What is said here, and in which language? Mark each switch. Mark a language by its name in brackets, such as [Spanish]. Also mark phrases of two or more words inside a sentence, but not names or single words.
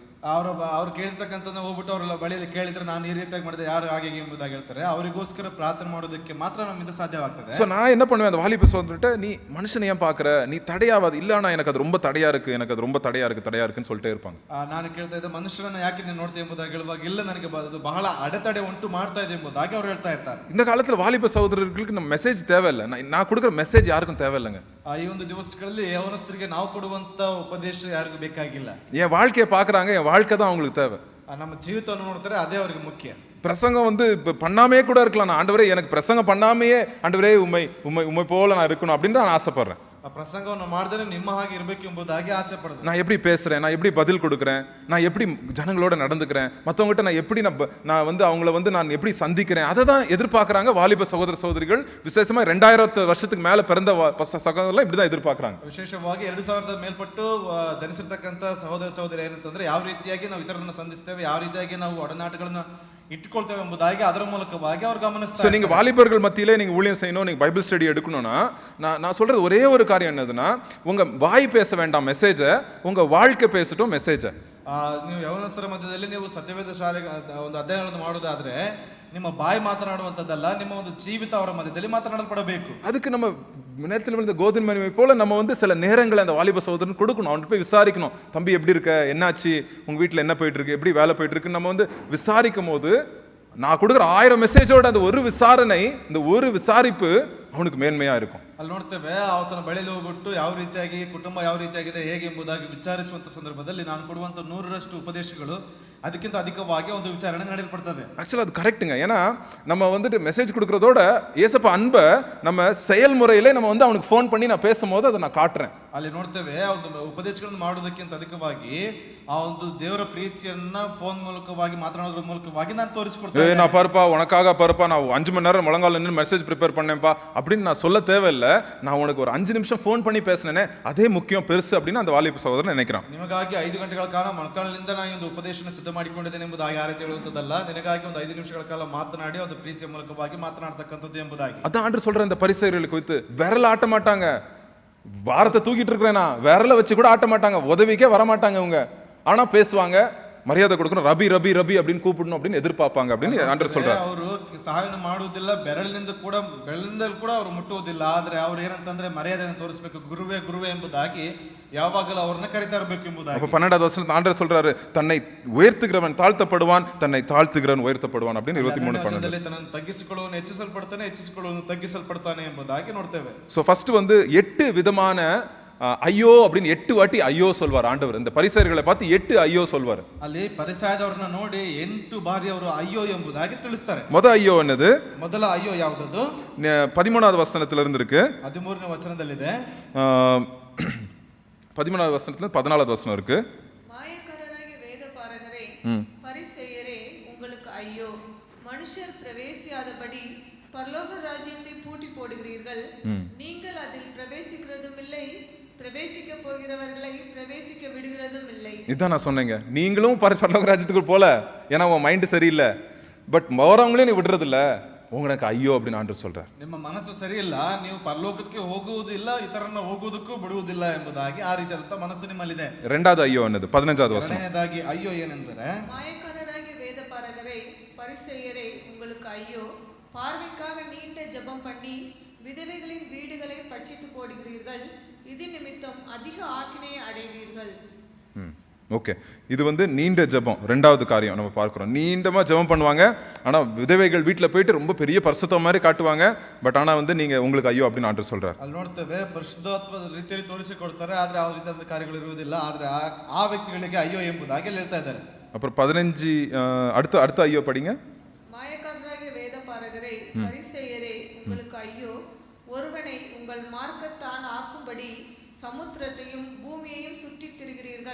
[Kannada] ಅವ್ರು ಕೇಳಿರ್ತಕ್ಕಂಥ ಹೋಗ್ಬಿಟ್ಟು ಅವ್ರ ಬಳಿಯಲ್ಲಿ ಕೇಳಿದ್ರೆ ನಾನು ಈ ರೀತಿಯಾಗಿ ಮಾಡಿದೆ ಯಾರು ಹಾಗೆ ಎಂಬುದಾಗಿ ಹೇಳ್ತಾರೆ. ಅವರಿಗೋಸ್ಕರ ಪ್ರಾರ್ಥನೆ ಮಾಡೋದಕ್ಕೆ ಮಾತ್ರ ನಮ್ಮಿಂದ ಸಾಧ್ಯವಾಗ್ತದೆ. [Tamil] ஸோ நான் என்ன பண்ணுவேன், அந்த வாலிப சகோதரன்ட்ட, நீ மனுஷனை ஏன் பார்க்குற, நீ தடையாவாது, இல்லைண்ணா எனக்கு அது ரொம்ப தடையா இருக்கு, எனக்கு அது ரொம்ப தடையா இருக்குன்னு சொல்லிட்டே இருப்பாங்க. [Kannada] ನಾನು ಕೇಳ್ತಾ ಇದ್ದೆ, ಮನುಷ್ಯರನ್ನ ಯಾಕೆ ನೀನು ನೋಡ್ತೀಯ ಎಂಬುದಾಗಿ ಹೇಳುವಾಗ, ಇಲ್ಲ ನನಗೆ ಅದು ಬಹಳ ಅಡೆತಡೆ ಉಂಟು ಮಾಡ್ತಾ ಇದೆ ಎಂಬುದಾಗಿ ಅವ್ರು ಹೇಳ್ತಾ ಇರ್ತಾರೆ. [Tamil] இந்த காலத்துல வாலிப சகோதரர்களுக்கு நம்ம மெசேஜ் தேவையில்லை, நான் கொடுக்குற மெசேஜ் யாருக்கும் தேவையில்லைங்க. [Kannada] ಈ ಒಂದು ದಿವಸಗಳಲ್ಲಿ ಯವನಸ್ಥರಿಗೆ ನಾವು ಕೊಡುವಂತ ಉಪದೇಶ ಯಾರಿಗೂ ಬೇಕಾಗಿಲ್ಲ. [Tamil] என் வாழ்க்கையை பார்க்குறாங்க, என் வாழ்க்கை தான் அவங்களுக்கு தேவை. [Kannada] ನಮ್ಮ ಜೀವಿತವನ್ನು ನೋಡ್ತಾರೆ, ಅದೇ ಅವರಿಗೆ ಮುಖ್ಯ. [Tamil] பிரசங்கம் வந்து பண்ணாமே கூட இருக்கலாம், நான் ஆண்டவரே எனக்கு பிரசங்கம் பண்ணாமையே ஆண்டவரே உம்மை போல நான் இருக்கணும் அப்படின்னு நான் ஆசைப்படுறேன். [Kannada] ಆ ಪ್ರಸಂಗವನ್ನು ಮಾಡಿದ್ರೆ ನಿಮ್ಮ ಹಾಗೆ ಇರಬೇಕು ಎಂಬುದಾಗಿ ಆಸೆ ಪಡ್ತಾರೆ. [Tamil] நான் எப்படி பேசுறேன், நான் எப்படி பதில் கொடுக்குறேன், நான் எப்படி ஜனங்களோட நடந்துக்கிறேன், மற்றவங்ககிட்ட நான் எப்படி நான் வந்து அவங்கள வந்து நான் எப்படி சந்திக்கிறேன், அதை தான் எதிர்பார்க்குறாங்க வாலிப சகோதர சகோதரிகள். விசேஷமா 2000 வருஷத்துக்கு மேல பிறந்த சகோதரர்கள் இப்படி தான் எதிர்பார்க்குறாங்க. [Kannada] ವಿಶೇಷವಾಗಿ 2000 ಮೇಲ್ಪಟ್ಟು ಜನಿಸಿರ್ತಕ್ಕಂಥ ಸಹೋದರ ಸಹೋದರಿ ಏನಂತಂದ್ರೆ ಯಾವ ರೀತಿಯಾಗಿ ನಾವು ಇತರರನ್ನು ಸಂಧಿಸ್ತೇವೆ, ಯಾವ ರೀತಿಯಾಗಿ ನಾವು ಒಡನಾಟಗಳನ್ನ ಇಟ್ಕೊಳ್ತೇವೆ ಎಂಬುದಾಗಿ ಅದರ ಮೂಲಕವಾಗಿ ಅವ್ರು ಗಮನಿಸ್ತಾರೆ. [Tamil] நீங்க வாலிபர்கள் மத்தியிலே நீங்க ஊழியம் செய்யணும், நீங்க [English] Bible study [Tamil] எடுக்கணும்னா நான் சொல்றது ஒரே ஒரு காரியம் என்னதுன்னா, உங்க வாய் பேச வேண்டாம் மெசேஜை, உங்க வாழ்க்கை பேசட்டும் மெசேஜை. [Kannada] ನೀವು ಯವನಸ್ಥರ ಮಧ್ಯದಲ್ಲಿ ನೀವು ಸತ್ಯವೇದ ಶಾಲೆ ಒಂದು ಅಧ್ಯಯನವನ್ನು ಮಾಡೋದಾದ್ರೆ ನಿಮ್ಮ ಬಾಯಿ ಮಾತನಾಡುವಂಥದ್ದಲ್ಲ, ನಿಮ್ಮ ಒಂದು ಜೀವಿತ ಅವರ ಮಧ್ಯದಲ್ಲಿ ಮಾತನಾಡಲ್ಪಡಬೇಕು. [Tamil] அதுக்கு நம்ம நேரத்தில் விழுந்த கோதுமை மணிமை போல நம்ம வந்து சில நேரங்களை அந்த வாலிப சகோதரன் கொடுக்கணும். அவன்கிட்ட போய் விசாரிக்கணும், தம்பி எப்படி இருக்க, என்னாச்சு, உங்க வீட்டில் என்ன போயிட்டு இருக்கு, எப்படி வேலை போயிட்டு இருக்குன்னு நம்ம வந்து விசாரிக்கும் போது, நான் கொடுக்குற 1000 மெசேஜோட அந்த ஒரு விசாரணை, இந்த ஒரு விசாரிப்பு [Kannada] ಅವನಿಗೆ ಮೇನ್ಮೆಯಾ [Tamil] இருக்கும். [Kannada] ಅಲ್ಲಿ ನೋಡ್ತೇವೆ, ಆತನ ಬಳಿಯಲ್ಲಿ ಹೋಗ್ಬಿಟ್ಟು ಯಾವ ರೀತಿಯಾಗಿ ಕುಟುಂಬ ಯಾವ ರೀತಿಯಾಗಿದೆ ಹೇಗೆ ಎಂಬುದಾಗಿ ವಿಚಾರಿಸುವಂತ ಸಂದರ್ಭದಲ್ಲಿ ನಾನು ಕೊಡುವಂತ 100ರಷ್ಟು ಉಪದೇಶಗಳು ಅದಕ್ಕಿಂತ ಅಧಿಕವಾಗಿ ಒಂದು ವಿಚಾರಣೆ ನಡೆಯಲ್ಪಡ್ತದೆ. [Tamil] ஆக்சுவலா அது கரெக்ட்டுங்க. ஏன்னா நம்ம வந்துட்டு மெசேஜ் கொடுக்கறதோட ஏசப்பா அன்பை நம்ம செயல்முறையிலே நம்ம வந்து அவனுக்கு ஃபோன் பண்ணி நான் பேசும்போது அதை நான் காட்டுறேன். [Kannada] ಅಲ್ಲಿ ನೋಡ್ತೇವೆ, ಒಂದು ಉಪದೇಶಗಳನ್ನು ಮಾಡೋದಕ್ಕಿಂತ ಅಧಿಕವಾಗಿ ಆ ಒಂದು ದೇವರ ಪ್ರೀತಿಯನ್ನ ಫೋನ್ ಮೂಲಕವಾಗಿ ಮಾತನಾಡೋದ್ರ ಮೂಲಕವಾಗಿ ನಾನು ತೋರಿಸ್ಕೊಡ್ತೇನೆ. [Tamil] நான் பாருப்பா உனக்காக பாருப்பா நான் 5 மணி நேரம் முழங்கால நின்று [English] message prepare [Tamil] பண்ணேன்ப்பா அப்படின்னு நான் சொல்ல தேவையில்லை. நான் உனக்கு ஒரு 5 நிமிஷம் ஃபோன் பண்ணி பேசினேனே அதே முக்கியம் பெருசு அப்படின்னு அந்த வாலிப சகோதரன் நினைக்கிறான். [Kannada] ನಿಮಗಾಗಿ 5 ಗಂಟೆಗಳ ಕಾಲ ಮೊಣಕಾಲಿನಿಂದ ನಾನು ಒಂದು ಉಪದೇಶನ ಸಿದ್ಧ ಮಾಡಿಕೊಂಡಿದ್ದೇನೆ ಎಂಬುದಾಗಿ ಆ ರೀತಿ ಹೇಳುವಂಥದ್ದಲ್ಲ, ನಿನಗಾಗಿ ಒಂದು 5 ನಿಮಿಷಗಳ ಕಾಲ ಮಾತನಾಡಿ ಒಂದು ಪ್ರೀತಿಯ ಮೂಲಕವಾಗಿ ಮಾತನಾಡ್ತಕ್ಕಂಥದ್ದು ಎಂಬುದಾಗಿ. [Tamil] அதான் ஆண்டவர் சொல்ற இந்த பரிசேயர்களுக்கு குறித்து விரல் ஆட்ட மாட்டாங்க, பாரத்தை தூக்கிட்டு இருக்கிறேனா விரல வச்சு கூட ஆட்ட மாட்டாங்க, உதவிக்கே வர மாட்டாங்க அவங்க. ஆனா பேசுவாங்க, மரியாதை கொடுக்கணும், ரபி ரபி ரபி அப்படின்னு கூப்பிடணும் அப்படின்னு எதிர்பார்ப்பாங்க அப்படின்னு ஆண்டவர் சொல்றாரு. [Kannada] ಅವರು ಸಹಾಯವನ್ನು ಮಾಡುವುದಿಲ್ಲ, ಬೆರಳಿನಿಂದ ಕೂಡ ಅವರು ಮುಟ್ಟುವುದಿಲ್ಲ, ಆದ್ರೆ ಅವ್ರು ಏನಂತಂದ್ರೆ ಮರ್ಯಾದೆಯನ್ನು ತೋರಿಸಬೇಕು, ಗುರುವೇ ಗುರುವೇ ಎಂಬುದಾಗಿ ಯಾವಾಗಲೂ ಅವ್ರನ್ನ ಕರೀತಾ ಇರಬೇಕು ಎಂಬುದಾಗಿ. [Tamil] அப்ப 12வது வசனத்துல ஆண்டவர் சொல்றாரு, தன்னை உயர்த்துகிறவன் தாழ்த்தப்படுவான், தன்னை தாழ்த்துகிறவன் உயர்த்தப்படுவான் அப்படின்னு 23:12. [Kannada] ತನ್ನನ್ನು ತಗ್ಗಿಸಿಕೊಳ್ಳುವವನು ಹೆಚ್ಚಿಸಲ್ಪಡ್ತಾನೆ, ಹೆಚ್ಚಿಸಿಕೊಳ್ಳುವವನು ತಗ್ಗಿಸಲ್ಪಡ್ತಾನೆ ಎಂಬುದಾಗಿ ನೋಡ್ತೇವೆ. [English] so first [Tamil] வந்து 8 விதமான ஐயோ அப்படின்னு 8 வாட்டி ஐயோ சொல்வார் ஆண்டவர். இந்த பரிசேயர்களை பார்த்து 8 ஐயோ சொல்வார். [Kannada] ಅಲ್ಲಿ ಪರಿಸಾಯದವರನ್ನ ನೋಡಿ 8 ಬಾರಿ ಅವರು ಅಯ್ಯೋ ಎಂಬುದಾಗಿ ತಿಳಿಸ್ತಾರೆ. [Tamil] ಮೊದಲ ஐயோ என்னது? [Kannada] ಮೊದಲ ಅಯ್ಯೋ ಯಾವುದದು? [Tamil] 13வது வசனத்துல இருந்து இருக்கு. [Kannada] 13ನೇ ವಚನದಲ್ಲಿದೆ. [Tamil] 13வது வசனத்துல 14வது வசனம் இருக்கு. மாயக்காரராகிய வேதபாரகரே, பரிசேயரே, உங்களுக்கு ஐயோ! மனுஷர் பிரவேசியாதபடி பரலோக ராஜ்யத்தை பூட்டி போடுகிறீர்கள். நீங்கள் அதில் பிரவேசிக்கிறதும் இல்லை, பிரவேசிக்க போகிறவர்களை பிரவேசிக்க விடுகிறதும் இல்லை. இதான் நான் சொன்னேங்க, நீங்களும் பரலோக ராஜ்யத்துக்கு போல, ஏன்னா உன் மைண்ட் சரியில்லை, பட் வரவங்களே நீ விடுறது இல்ல, உங்களுக்கு ஐயோ அப்படின்னு ஆண்டவர் சொல்றார். [Kannada] ನಿಮ್ಮ ಮನಸ್ಸು ಸರಿ ಇಲ್ಲ, ನೀವು ಪರಲೋಕಕ್ಕೆ ಹೋಗುವುದಿಲ್ಲ, ಇತರರನ್ನ ಹೋಗುವುದಕ್ಕೂ ಬಿಡುವುದಿಲ್ಲ ಎಂಬುದಾಗಿ ಆ ರೀತಿಯಾದಂತ ಮನಸ್ಸು ನಿಮ್ಮಲ್ಲಿದೆ. [Tamil] இரண்டாவது ஐயோ என்னது? 15வது வசனம். [Kannada] ಎರಡನೇದಾಗಿ ಅಯ್ಯೋ ಏನೆಂದರೆ, [Tamil] மாயக்காரராகிய வேதபாரகரே, பரிசேயரே, உங்களுக்கு ஐயோ! பார்வைக்காக நீண்ட ஜெபம் பண்ணி விதவைகளின் வீடுகளை பட்சித்து போடுகிறீர்கள், இது நிமித்தம் அதிக ஆக்கினையை அடைவீர்கள். ஓகே, இது வந்து நீண்ட ஜெபம். ரெண்டாவது காரியம் நம்ம பார்க்கிறோம், நீண்டமா ஜெபம் பண்ணுவாங்க, ஆனா விதவைகள் வீட்டில் போயிட்டு ரொம்ப பெரிய பரிசுத்தம் மாதிரி காட்டுவாங்க, பட் ஆனா வந்து நீங்க உங்களுக்கு ஐயோ அப்படின்னு ஆண்டவர் சொல்றார். [Kannada] ಅಲ್ಲಿ ನೋಡ್ತೇವೆ, ಪರಿಶುದ್ಧತ್ವದ ರೀತಿಯಲ್ಲಿ ತೋರಿಸಿಕೊಡ್ತಾರೆ, ಆದ್ರೆ ಆ ರೀತಿಯಾದ ಕಾರ್ಯಗಳು ಇರುವುದಿಲ್ಲ, ಆದ್ರೆ ಆ ವ್ಯಕ್ತಿಗಳಿಗೆ ಅಯ್ಯೋ ಎಂಬುದಾಗಿ ಹೇಳ್ತಾ ಇದ್ದಾರೆ. [Tamil] அப்புறம் 15 அடுத்த ஐயோ படிங்க. மாயக்காரராகிய வேதபாரகரே, பரிசேயரே, உங்களுக்கு ஐயோ! ஒருவனை உங்கள் மார்க்கத்தான் ஆக்கும்படி சமுத்திரத்தையும் பூமியையும் சுற்றித் திரிகிறீர்கள்.